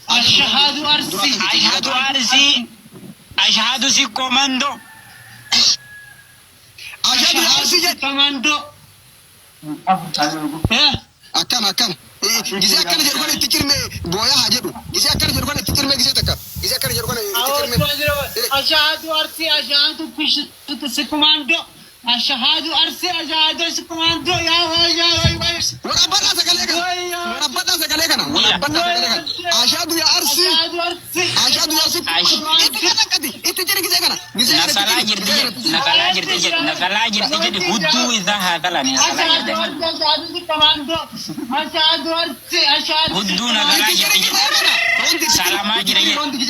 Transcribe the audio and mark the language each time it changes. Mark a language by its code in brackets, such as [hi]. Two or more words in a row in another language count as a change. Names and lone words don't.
[om] Ashhadu Arsi. Ashhadu Arsi. Ashhadu si komando. Ashhadu Arsi jedhi. Komando. Eh? Akkam, akkam. Eh, gisee akkana jedhu kana itti cirme booyaa haa jedhu. Gisee akkana jedhu kana itti cirme gisee takka. Gisee akkana jedhu kana itti cirme. Ashhadu Arsi, ashhadu si komando. Ashhadu Arsi, ashhadu si komando. Ya, ya, ya, ya. Warabbadhaa sagalee kana. Warabbadhaa sagalee kana. Warabbadhaa sagalee kana. Ashhadu ya Arsi. Ashhadu ya Arsi. Itti kana akkati. Itti jira gisee kana. Gisee kana itti jira. Nasalaa jirti jedhi. Nasalaa jirti jedhi. Nasalaa jirti jedhi. Hudduu isaa haa talaan. Nasalaa jirti. Ashhadu Arsi, ashhadu si komando. Ashhadu Arsi, ashhadu si Hudduu komando. nasalaa jirti jedhi. Salamaa jira jedhi.